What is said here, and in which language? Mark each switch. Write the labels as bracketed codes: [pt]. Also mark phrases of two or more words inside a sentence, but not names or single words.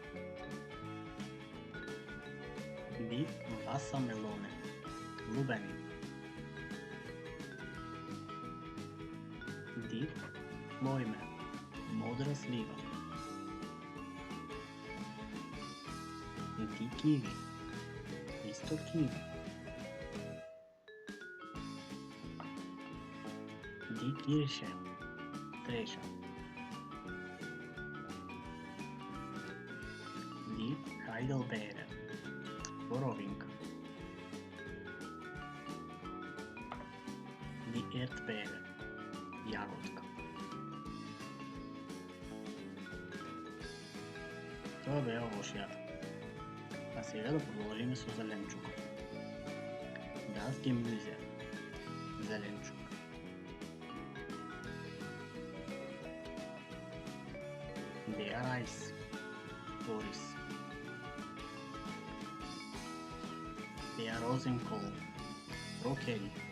[de] Die Wassermelone, лубени. Die Pflaume, [mk] модра слива. [de] Die Kiwi, [mk] исто киви. [de] Die Kirsche, треша. Die Heidelbeere, боровинка. Die Erdbeere, [mk] јаготка. Тоа беа овошјата. А сега да продолжиме со зеленчукот. [de] Das Gemüse, зеленчук. Der Reis, орис. Der Rosenkohl, брокели.